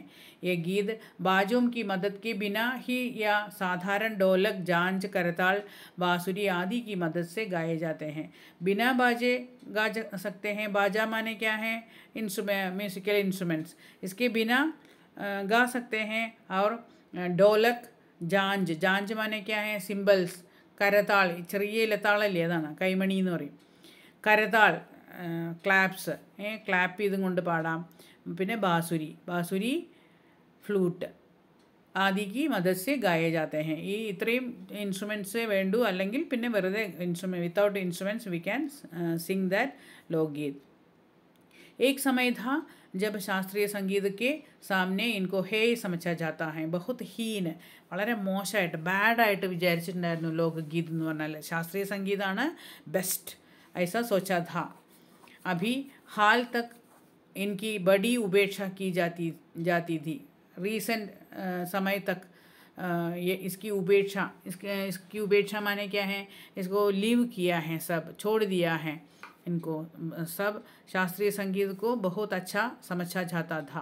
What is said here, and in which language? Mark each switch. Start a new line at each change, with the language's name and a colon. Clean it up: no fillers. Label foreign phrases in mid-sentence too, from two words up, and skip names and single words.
Hindi: ये गीत बाजों की मदद के बिना ही या साधारण ढोलक, झांझ, करताल, बांसुरी आदि की मदद से गाए जाते हैं। बिना बाजे गा सकते हैं। बाजा माने क्या है?
English: musical instruments.
Hindi: इसके बिना गा सकते हैं। और ढोलक, झांझ माने क्या है?
Malayalam: സിംബൽസ്. കരതാൾ, ചെറിയ ഇലത്താളല്ലേ, അതാണ് കൈമണി എന്ന് പറയും. കരതാൾ, ക്ലാപ്സ്, ക്ലാപ്പ് ചെയ്തും കൊണ്ട് പാടാം. പിന്നെ
Hindi: बांसुरी, फ्लूट आदि की मदद से गाए जाते हैं.
Malayalam: ഈ ഇത്രയും ഇൻസ്ട്രുമെൻറ്റ്സേ വേണ്ടൂ. അല്ലെങ്കിൽ പിന്നെ വെറുതെ
English: without instruments we can sing that लोकगीत.
Hindi: एक समय था जब शास्त्रीय संगीत के सामने इनको हे समझा जाता है. बहुत हीन,
Malayalam: വളരെ മോശമായിട്ട്, ബാഡായിട്ട് വിചാരിച്ചിട്ടുണ്ടായിരുന്നു ലോകഗീത് എന്ന് പറഞ്ഞാൽ. ശാസ്ത്രീയ സംഗീതമാണ് ബെസ്റ്റ്,
Hindi: ऐसा सोचा था. अभी हाल तक इनकी बड़ी उपेक्षा की जाती थी. रीसेंट समय तक ये इसकी उपेक्षा माने क्या है? इसको लीव किया है, सब छोड़ दिया है. इनको सब शास्त्रीय संगीत को बहुत अच्छा समझा जाता था.